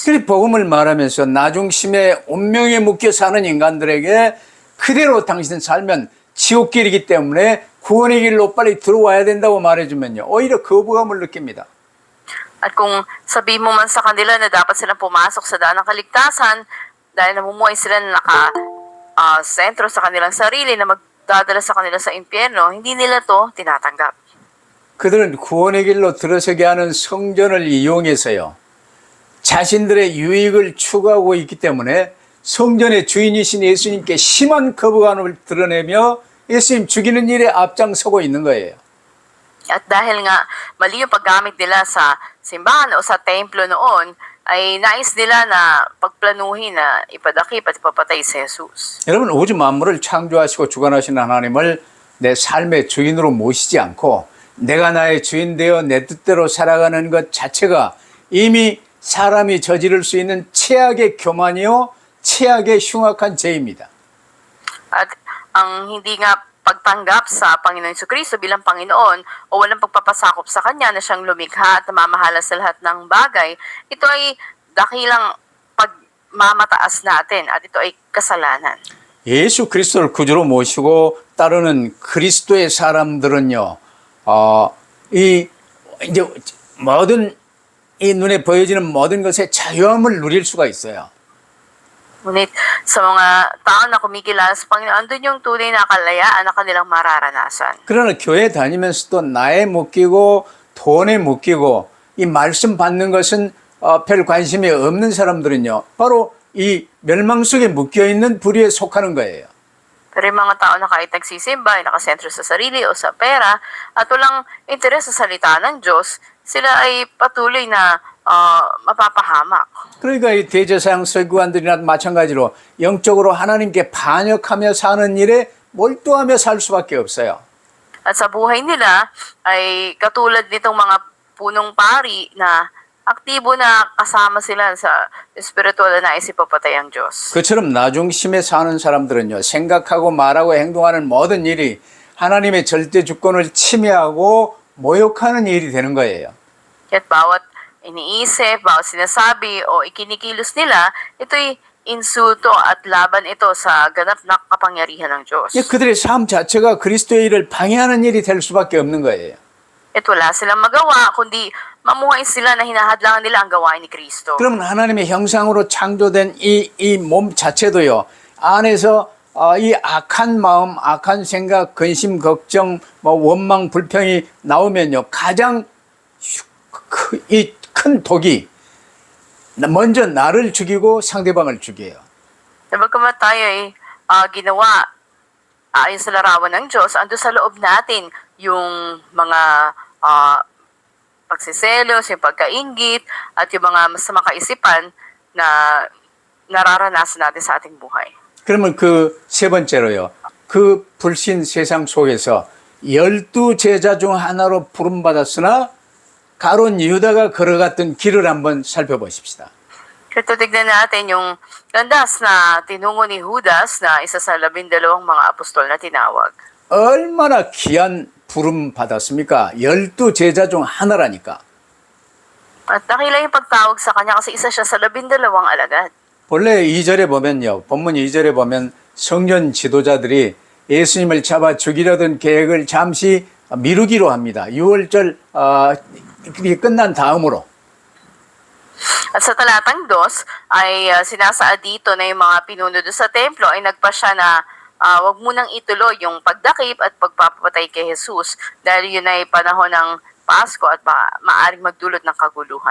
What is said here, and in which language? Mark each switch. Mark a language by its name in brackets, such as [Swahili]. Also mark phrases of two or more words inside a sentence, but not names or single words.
[Korean] 그리 복음을 말하면서 나중심에 운명에 묶여 사는 인간들에게 그대로 당신은 살면 지옥길이기 때문에 구원의 길로 빨리 들어와야 된다고 말해주면요. 오히려 거부감을 느낍니다. [Filipino] At kung sabihin mo man sa kanila na dapat silang pumasok sa daan ng kaligtasan dahil namumuhay sila na sentro sa kanilang sarili na magdadala sa kanila sa impyerno, hindi nila to tinatanggap. [Korean] 그들은 구원의 길로 들어서게 하는 성전을 이용해서요. 자신들의 유익을 추구하고 있기 때문에 성전의 주인이신 예수님께 심한 거부감을 드러내며 예수님 죽이는 일에 앞장서고 있는 거예요. [Filipino] At dahil nga mali yung paggamit nila sa simbahan o sa templo noon, ay nais nila na pagplanuhin na ipadakip at ipapatay si Jesus. [Korean] 여러분, 우주 만물을 창조하시고 주관하시는 하나님을 내 삶의 주인으로 모시지 않고 내가 나의 주인 되어 내 뜻대로 살아가는 것 자체가 이미 사람이 저지를 수 있는 최악의 교만이요 최악의 흉악한 죄입니다. [Filipino] At ang hindi nga pagtanggap sa Panginoon Jesucristo bilang Panginoon o walang pagpapasakop sa Kanya na siyang lumikha at namamahala sa lahat ng bagay, ito ay dakilang pagmamataas natin at ito ay kasalanan. [Korean] 예수 그리스도를 구주로 모시고 따르는 그리스도의 사람들은요, 이제 모든 이 눈에 보여지는 모든 것에 자유함을 누릴 수가 있어요. [Filipino] Ngunit sa mga tao na kumikilala sa Panginoon, andun yung tunay na kalayaan na kanilang mararanasan. [Korean] 그러나 교회 다니면서도 나에 묶이고 돈에 묶이고 이 말씀 받는 것은 별 관심이 없는 사람들은요, 바로 이 멸망 속에 묶여있는 부류에 속하는 거예요. [Filipino] Pero yung mga tao na kahit nagsisimba, ay nakasentro sa sarili o sa pera, at walang interes sa salita ng Diyos, sila ay patuloy na mapapahamak. [Korean] 그러니까 이 대제사장 서기관들이나 마찬가지로 영적으로 하나님께 반역하며 사는 일에 몰두하며 살 수밖에 없어요. [Filipino] At sa buhay nila ay katulad nitong mga punong pari na aktibo na kasama sila sa espiritual na nais ipapatay ang Diyos. [Korean] 그처럼 나중심에 사는 사람들은요, 생각하고 말하고 행동하는 모든 일이 하나님의 절대 주권을 침해하고 모욕하는 일이 되는 거예요. [Filipino] Kaya't bawat iniisip, bawat sinasabi o ikinikilos nila, ito'y insulto at laban ito sa ganap na kapangyarihan ng Diyos. [Korean] 그들의 삶 자체가 그리스도의 일을 방해하는 일이 될 수밖에 없는 거예요. [Filipino] At wala silang magawa, kundi mamuhay sila na hinahadlangan nila ang gawain ni Kristo. [Korean] 그러면 하나님의 형상으로 창조된 이 몸 자체도요, 안에서 이 악한 마음, 악한 생각, 근심, 걱정, 원망, 불평이 나오면요, 가장 이 큰 독이 먼저 나를 죽이고 상대방을 죽여요. [Filipino] Bagamat tayo ay ginawa ayon sa larawan ng Diyos, ando sa loob natin yung mga pagsiselos, yung pagkainggit, at yung mga masamang kaisipan na nararanasan natin sa ating buhay. [Korean] 그러면 그 세 번째로요, 그 불신 세상 속에서 12제자 중 하나로 부름받았으나 가론 유다가 걸어갔던 길을 한번 살펴보십시다. [Filipino] Kaya tignan natin yung landas na tinungo ni Judas na isa sa 12 mga apostol na tinawag. [Korean] 얼마나 귀한 부름 받았습니까? 12제자 중 하나라니까. [Filipino] At nakila yung pagtawag sa kanya kasi isa siya sa 12 alagad. [Korean] 본래 2절에 보면요, 본문 2절에 보면 성전 지도자들이 예수님을 잡아 죽이려던 계획을 잠시 미루기로 합니다. 6월절 끝난 다음으로. [Filipino] At sa talatang 2 ay sinasaad dito na yung mga pinuno doon sa templo ay nagpasya na wag munang ituloy yung pagdakip at pagpapatay kay Jesus dahil yun ay panahon ng Pasko at maaring magdulot ng kaguluhan.